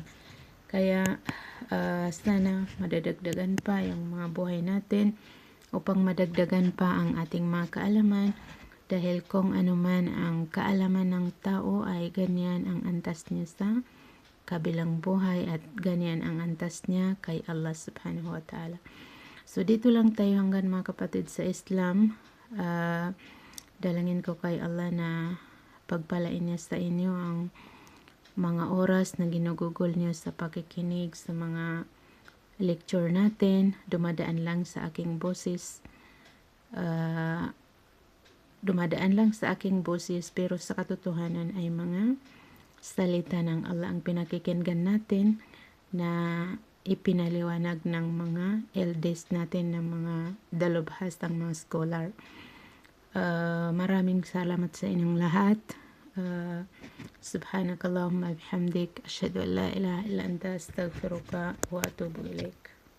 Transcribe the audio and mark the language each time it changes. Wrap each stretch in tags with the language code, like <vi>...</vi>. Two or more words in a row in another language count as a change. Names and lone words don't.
<tl>Kaya sana madadagdagan pa yung mga buhay natin upang madagdagan pa ang ating mga kaalaman, dahil kung ano man ang kaalaman ng tao ay ganyan ang antas niya sa kabilang buhay at ganyan ang antas niya kay Allah</tl> <ar>سبحانه وتعالى.</ar> <tl>So dito lang tayo hanggang, mga kapatid sa Islam. Dalangin ko kay Allah na pagpalain niya sa inyo ang mga oras na ginugugol niyo sa pakikinig sa mga lecture natin. Dumadaan lang sa aking boses. Dumadaan lang sa aking boses, pero sa katotohanan ay mga salita ng Allah ang pinakikinggan natin, na ipinaliwanag ng mga eldest natin, ng mga dalubhasang mga scholar. Maraming salamat sa inyong lahat.</tl> <ar>سبحانك اللهم بحمدك أشهد أن لا إله إلا أنت أستغفرك وأتوب إليك.</ar>